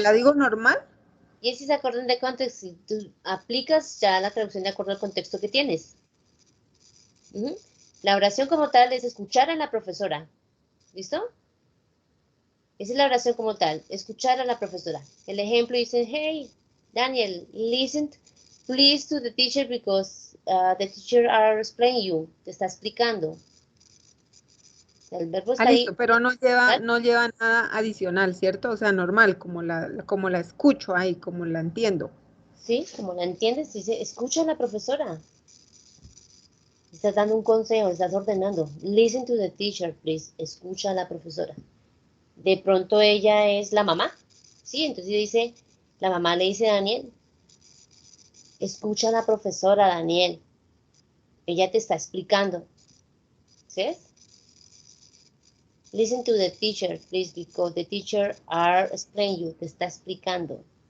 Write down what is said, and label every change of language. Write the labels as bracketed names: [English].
[Spanish] la digo normal? y si se acuerdan de contexto, si tú aplicas ya la traducción de acuerdo al contexto que tienes. Ujú. La oración como tal es escuchar a la profesora. ¿Listo? Esa es la oración como tal, escuchar a la profesora. El ejemplo dice, [English] hey, Daniel, listen please to the teacher because the teacher are explaining you. [Spanish] Te está explicando. El verbo Ah, está ahí. listo, pero ¿Tal? no lleva nada adicional, ¿cierto? O sea, normal, como la escucho ahí, como la entiendo. Sí, como la entiendes, dice, escucha a la profesora. Estás dando un consejo, estás ordenando. [English] Listen to the teacher, please. [Spanish] Escucha a la profesora. De pronto ella es la mamá. Sí, entonces dice, la mamá le dice a Daniel, escucha a la profesora, Daniel. Ella te está explicando. ¿Sí? [English] Listen to the teacher, please, because the teacher are explaining you. [Spanish] Te está explicando.